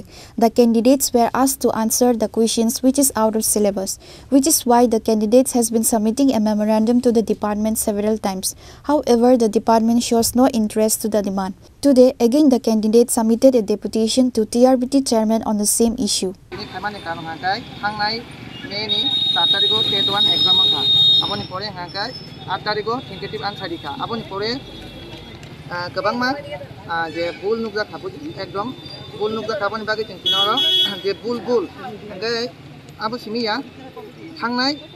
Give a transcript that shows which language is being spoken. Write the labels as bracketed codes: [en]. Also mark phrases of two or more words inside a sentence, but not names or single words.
[en] The candidates were asked to answer the questions which is out of syllabus, which is why the candidates has been submitting a memorandum to the department several times. However, the department shows no interest to the demand. Today, again the candidates submitted a deputation to TRBT chairman on the same issue. [brx] आठ तारिखो [en] tentative answer [brx] दिखा आबोनि परे गोबां मा जे बुल नुगजा थाबो एकदम बुल नुगजा थाबोनि बागै जों किनारो जे बुल ओंगे आबो सिमिया थांनाय